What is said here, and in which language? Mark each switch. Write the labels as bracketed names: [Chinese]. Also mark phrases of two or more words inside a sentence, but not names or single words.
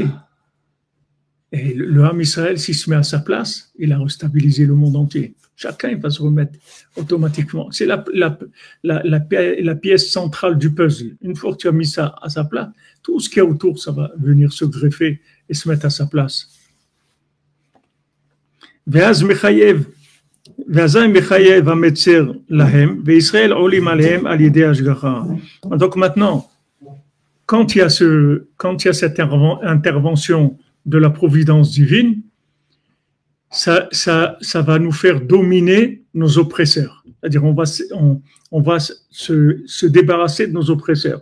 [French] Et le [Hebrew] עם ישראל, [French] s'il se met à sa place, il a restabilisé le monde entier. Chacun va se remettre automatiquement. C'est la pièce centrale du puzzle. Une fois que tu as mis ça à sa place, tout ce qu'il y a autour, ça va venir se greffer et se mettre à sa place. [Hebrew] ואז מחייב, ואזי מחייב המצר להם, וישראל עולים עליהם על ידי השגחה. [French] Donc maintenant, quand il y a cette intervention de la providence divine, ça va nous faire dominer nos oppresseurs. C'est-à-dire, on va se débarrasser de nos oppresseurs.